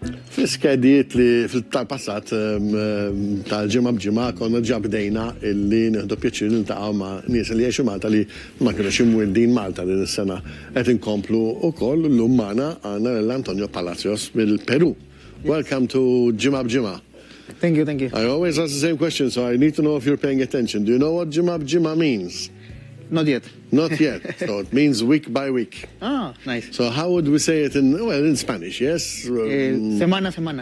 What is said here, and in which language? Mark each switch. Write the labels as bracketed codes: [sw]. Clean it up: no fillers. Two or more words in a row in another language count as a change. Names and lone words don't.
[mt] Fl-iskedijiet li fil-tal-passat tal-ġimgħa b'ġimgħa konna ġabdejna illi nieħdu pjaċir niltaqgħu ma' nies li jgħixu Malta li ma kinux imwildin Malta din is-sena. Qed inkomplu wkoll llum magħna għandna l-Antonio Palacios mill-Peru. [en] Welcome to Ġimgħa b'ġimgħa. Thank you, thank you. I always ask the same question, so I need to know if you're paying attention. Do you know what Ġimgħa b'ġimgħa means? Not yet. Not yet. So it means week by week. Ah, nice. So how would we say it in Spanish, yes? [es] Semana, semana.